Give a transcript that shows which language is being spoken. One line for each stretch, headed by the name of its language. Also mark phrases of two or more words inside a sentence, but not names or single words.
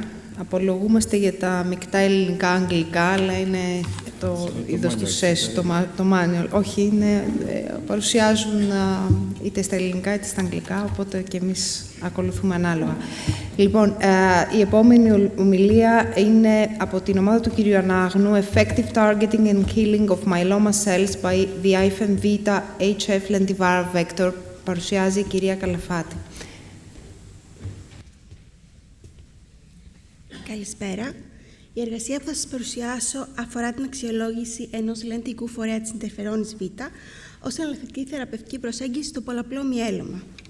Greek: Απολογούμαστε για τα μεικτά ελληνικά-αγγλικά, αλλά είναι το είδος του ΣΕΣ, το manual. Όχι, παρουσιάζουν είτε στα ελληνικά είτε στα αγγλικά, οπότε και εμείς ακολουθούμε ανάλογα. Λοιπόν, η επόμενη ομιλία είναι από την ομάδα του κυρίου Ανάγνου,
English: Effective Targeting and Killing of Myeloma Cells by the IFM Vita HF Lentiviral Vector.
Greek: Παρουσιάζει η κυρία Καλαφάτη. Καλησπέρα. Η εργασία που θα σας παρουσιάσω αφορά την αξιολόγηση ενός λεντικού φορέα της Ιντερφερόνης Β ως εναλλακτική θεραπευτική προσέγγιση στο πολλαπλό μυέλωμα.